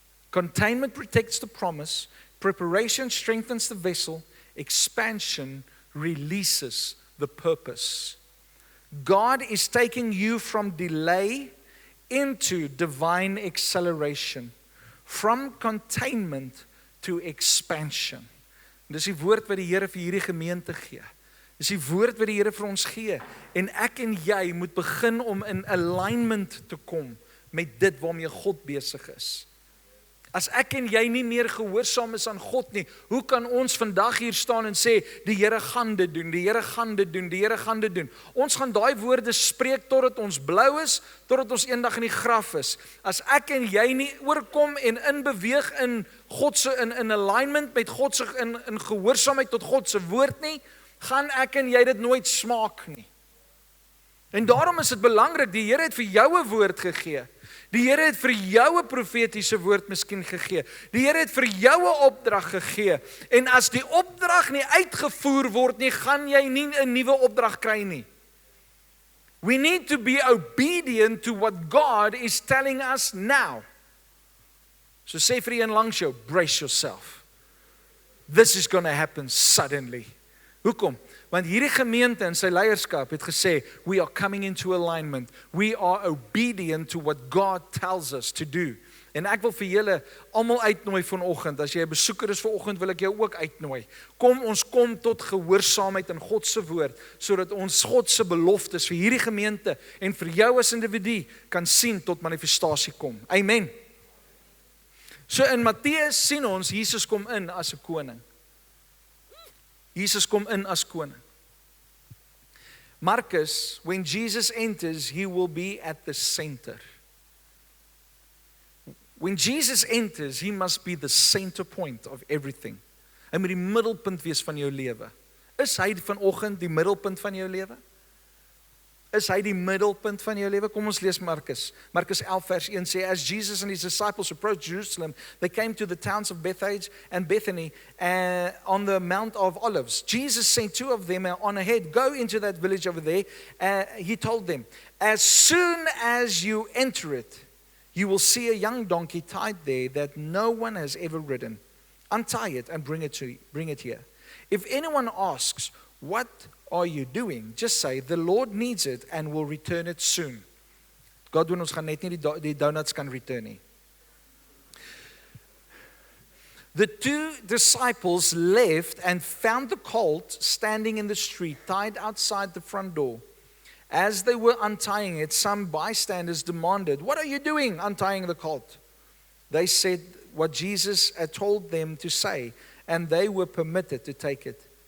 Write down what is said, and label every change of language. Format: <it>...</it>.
<en>Containment protects the promise, preparation strengthens the vessel, expansion releases the purpose. God is taking you from delay into divine acceleration, from containment to expansion.</en> <af>Dis die woord wat die Here vir hierdie gemeente gee. Dis die woord wat die Here vir ons gee. En ek en jy moet begin om in alignment te kom met dit waarmee God besig is. As ek en jy nie meer gehoorsaam is aan God nie, hoe kan ons vandag hier staan en sê, die Here gaan dit doen, die Here gaan dit doen, die Here gaan dit doen. Ons gaan daai woorde spreek totdat ons blou is, totdat ons eendag in die graf is. As ek en jy nie oorkom en inbeweeg in God se in alignment met God se in gehoorsaamheid tot God se woord nie, gaan ek en jy dit nooit smaak nie. En daarom is dit belangrik, die Here het vir jou 'n woord gegee. Die Here het vir jou 'n profetiese woord miskien gegee. Die Here het vir jou 'n opdrag gegee. En as die opdrag nie uitgevoer word nie, gaan jy nie 'n nuwe opdrag kry nie.</af> <en>We need to be obedient to what God is telling us now.</en> <af>So sê vir een langs jou,</af> <en>brace yourself. This is going to happen suddenly.</en> <af>Hoekom? Want hierdie gemeente en sy leierskap het gesê,</af> <en>we are coming into alignment. We are obedient to what God tells us to do.</en> <af>En ek wil vir julle almal uitnooi vanoggend. As jy 'n besoeker is vanoggend, wil ek jou ook uitnooi. Ons kom tot gehoorsaamheid in God se woord, sodat ons God se beloftes vir hierdie gemeente en vir jou as individu kan sien tot manifestasie kom. Amen. So in Matteus sien ons, Jesus kom in as 'n koning. Jesus kom in as koning.</af> <en>Marcus, when Jesus enters, he will be at the center. When Jesus enters, he must be the center point of everything.</en> <af>Hy moet die middelpunt wees van jou lewe. Is hy vanoggend die middelpunt van jou lewe? Is hy die middelpunt van jou lewe? Kom ons lees Marcus. Marcus 11 vers 1 sê,</af> <en>as Jesus and his disciples approached Jerusalem, they came to the towns of Bethphage and Bethany on the Mount of Olives. Jesus sent two of them on ahead, go into that village over there. He told them, as soon as you enter it, you will see a young donkey tied there that no one has ever ridden. Untie it and bring it here. If anyone asks, what are you doing? Just say, the Lord needs it and will return it soon.</en> <af>God doen ons gaan net nie die donuts kan return nie.</af> <en>The two disciples left and found the colt standing in the street, tied outside the front door. As they were untying it, some bystanders demanded, what are you doing untying the colt? They said what Jesus had told them to say, and they were permitted to take it.</en>